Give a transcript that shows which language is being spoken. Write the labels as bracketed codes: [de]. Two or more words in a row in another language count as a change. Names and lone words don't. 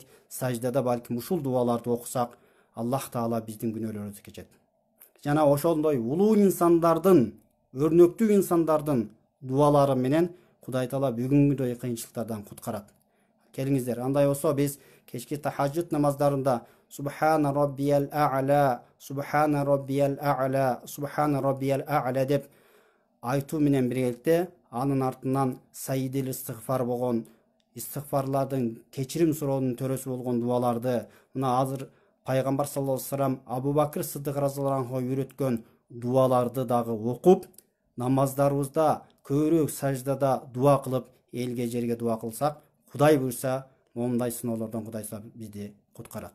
[ky] Саждада балким ушул дуаларды окусак, Аллах Таала биздин күнөөлөрүбүздү кечет. Жана ошондой улуу инсандардын, өрнөктүү инсандардын дуалары менен Кудай Таала бүгүнгүдөй кыйынчылыктардан куткарат. Келиңиздер, андай болсо биз кечки тахажжуд намаздарында [ar] سبحان ربي الأعلى, سبحان ربي الأعلى, سبحان ربي [ky] А'ла деп айтуу менен биргеликте анын артынан [ar] سيد الاستغفار [ky] болгон, истигфарлардын кечирим суроонун төрөсү болгон дуаларды мына азыр пайгамбар [ar] صلى الله عليه وسلم [ky] Абу Бакыр Сыддык [ar] رضي الله عنه [ky] үйрөткөн дуаларды дагы окуп, намаздарыбызда көбүрөөк саждада дуа кылып, элге жерге дуа кылсак, Кудай буйрса, момундай сыноолордон Кудай бизди куткарат.